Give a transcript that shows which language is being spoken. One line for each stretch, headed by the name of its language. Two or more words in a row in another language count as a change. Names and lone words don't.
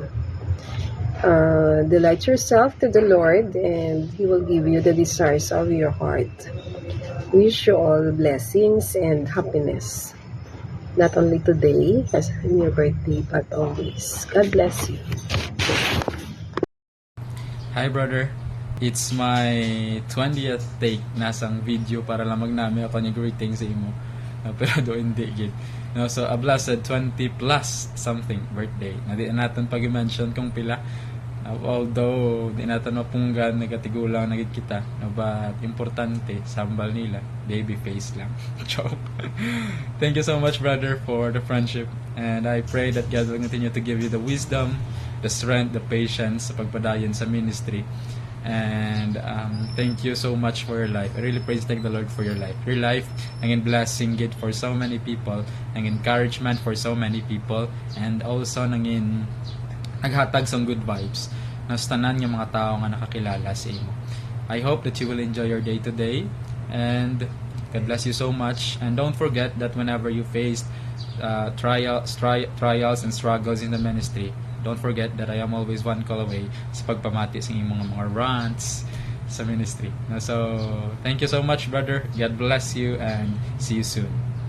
English: Delight yourself to the Lord and He will give you the desires of your heart. Wish you all blessings and happiness, not only today as in your birthday but always. God bless you. Hi brother, it's my 20th take
Hiligaynon: nasang video para lang magnami ako ni greeting sa imo. Pero do hindi gid. No,
English: so a blessed 20 plus something birthday.
Hiligaynon: Na di natin pag-mention kung pila. Although di natin mapunggan nagatigulang nagit kita, no, but importante sambal nila
English: baby face
Hiligaynon: lang.
English: Joke. Thank you so much brother for the friendship, and I pray that God will continue to give you the wisdom, the strength, the patience
Hiligaynon: sa pagpadayon sa
English: ministry. And thank you so much for your life. I really praise thank the Lord for your life. Your life
Hiligaynon: ang blessing gid
English: for so many people,
Hiligaynon: ang encouragement
English: for so many people, and also
Hiligaynon: nangin naghatag sa
English: good vibes
Hiligaynon: na sa tanan ng mga tao nga nakakilala sa imo.
English: I hope that you will enjoy your day today, and God bless you so much. And don't forget that whenever you face trials and struggles in the ministry, don't forget that I am always one call away
Hiligaynon: sa pagpamati sa imong mga rants sa ministry.
English: So, thank you so much brother. God bless you and see you soon.